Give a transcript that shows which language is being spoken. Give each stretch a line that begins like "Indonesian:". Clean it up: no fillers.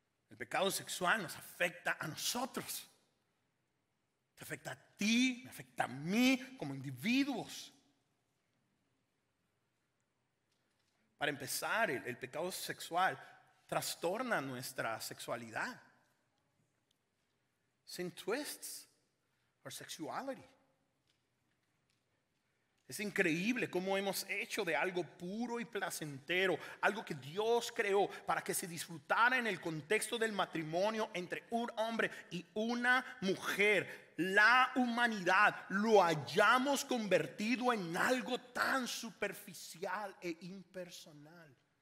Spanish: El pecado sexual nos afecta a nosotros. Te afecta a ti, me afecta a mí como individuos. Para empezar, el pecado sexual trastorna nuestra sexualidad.
English: Sin twists our sexuality.
Spanish: Es increíble cómo hemos hecho de algo puro y placentero, algo que Dios creó para que se disfrutara en el contexto del matrimonio entre un hombre y una mujer. La humanidad lo hayamos convertido en algo tan superficial e impersonal.